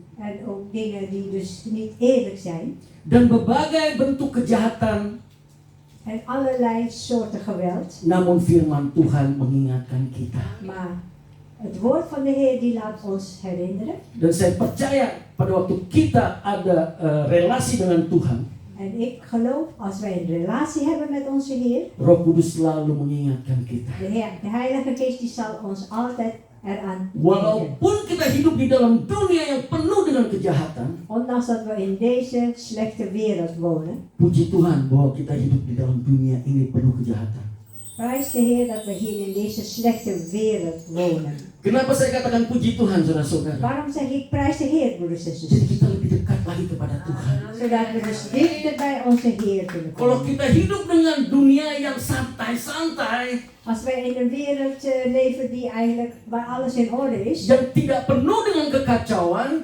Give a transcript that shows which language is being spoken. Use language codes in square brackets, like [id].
[nl] En ook dingen die dus niet eerlijk zijn. [id] dan berbagai bentuk kejahatan. [nl] En allerlei soorten geweld. [id] Namun firman Tuhan mengingatkan kita. [nl] Maar het woord van de Heer die laat ons herinneren. [id] Dan saya percaya pada waktu kita ada relasi dengan Tuhan, [nl] En ik geloof, als wij een relatie hebben met onze Heer, [id] Roh Kudus selalu mengingatkan kita. [nl] de Heilige Geest die zal ons altijd eraan denken. [id] Walaupun kita hidup di dalam dunia yang penuh dengan kejahatan, [nl] Ondanks dat we in deze slechte wereld wonen, [id] puji Tuhan bahwa kita hidup di dalam dunia ini penuh kejahatan. [nl] prijs de Heer dat we hier in deze slechte wereld wonen. [id] Kenapa saya katakan puji Tuhan, saudara-saudara? [nl] Waarom zeg ik prijs de Heer, broeders en [id] Jadi [nl] zusters? [id] kita lebih dekat lagi kepada Tuhan. [nl] Zodat we dus dichter bij onze Heer kunnen [id] Kalau [nl] komen. [id] kita hidup dengan dunia yang santai-santai, [nl] Als wij in een wereld leven die eigenlijk, waar alles in orde is, [id] yang tidak penuh dengan kekacauan,